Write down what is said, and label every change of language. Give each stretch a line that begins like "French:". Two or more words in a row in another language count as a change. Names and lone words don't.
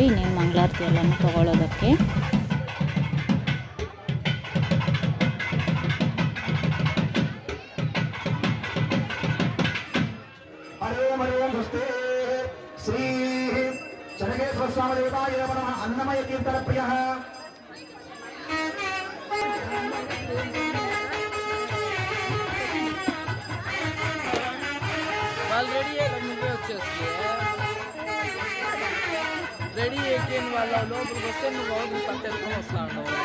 Kannada: ಇನ್ನೇನು ಮಂಗಳಾರತಿ ಎಲ್ಲನೂ ತೊಗೊಳೋದಕ್ಕೆ.
Sanskrit: ಶ್ರೀ ಚನ್ನಕೇಶ್ವರ ಸ್ವಾಮಿ ದೇವತಾಯ ನಮಃ ಅನ್ನಮಯ ಕೀರ್ತನ ಪ್ರಿಯ
Telugu: రెడీ అయిపోయిన వాళ్ళ లోపలికి వస్తే నువ్వు లోపలికి పట్టేసుకొని వస్తాను.